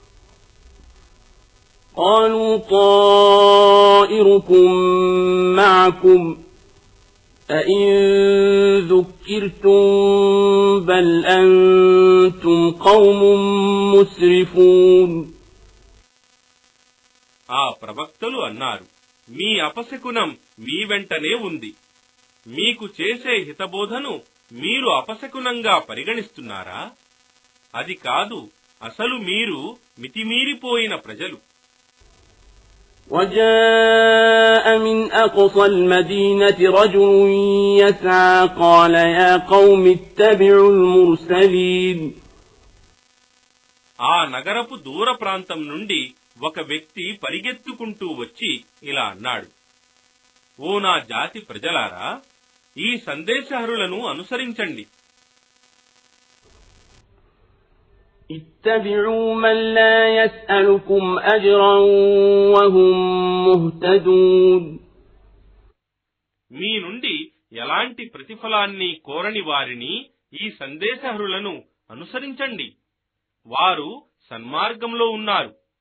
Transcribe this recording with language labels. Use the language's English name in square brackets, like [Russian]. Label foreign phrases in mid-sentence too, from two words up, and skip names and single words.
[Arabic] قالوا طائركم معكم أئن ذكرتم بل أنتم قوم مسرفون [Telugu] ఆ ప్రవక్తలు అన్నారు, మీ అపశకునం మీ వెంటనే ఉంది. మీకు చేసే హితబోధను మీరు అపశకునంగా పరిగణిస్తున్నారా? అది కాదు, అసలు మీరు మితిమీరిపోయిన ప్రజలు. [Arabic] وجاء من أقصى المدينة رجل يسعى قال يا قوم اتبعوا المرسلين [Telugu] ఆ నగరపు దూర ప్రాంతం నుండి ఒక వ్యక్తి పరిగెత్తుకుంటూ వచ్చి ఇలా అన్నాడు, ఓ నా జాతి ప్రజలారా, ఈ సందేశహరులను అనుసరించండి. [Arabic] اتبعوا من لا يسألكم أجرا وهم مهتدون [Telugu] మీ నుండి ఎలాంటి ప్రతిఫలాన్ని కోరని వారిని, ఈ సందేశహరులను అనుసరించండి. వారు సన్మార్గంలో ఉన్నారు.